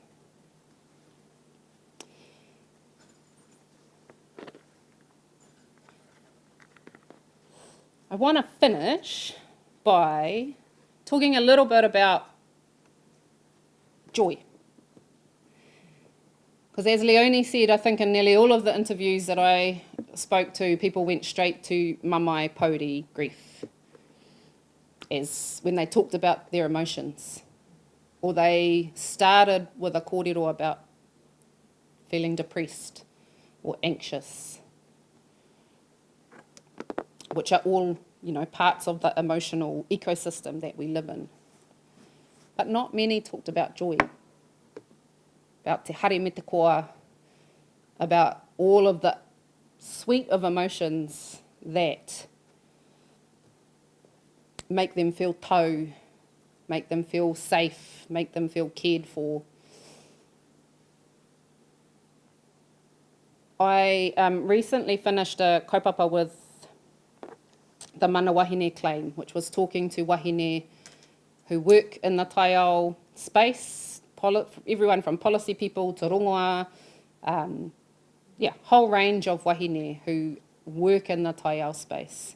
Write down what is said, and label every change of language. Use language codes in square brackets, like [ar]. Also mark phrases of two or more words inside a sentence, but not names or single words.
[en] I want to finish by talking a little bit about joy. Because as Leonie said, I think in nearly all of the interviews that I spoke to, people went straight to [mi] mamai, pauri, [en] grief, as when they talked about their emotions. Or they started with a kōrero about feeling depressed or anxious, which are all, parts of the emotional ecosystem that we live in. But not many talked about joy, about [mi] te hare me te koa, [en] about all of the suite of emotions that make them feel tau, make them feel safe, make them feel cared for. I recently finished a kaupapa with the Mana Wahine claim, which was talking to wahine who work in the taiao space, everyone from policy people to rongoa, whole range of wahine who work in the taiao space.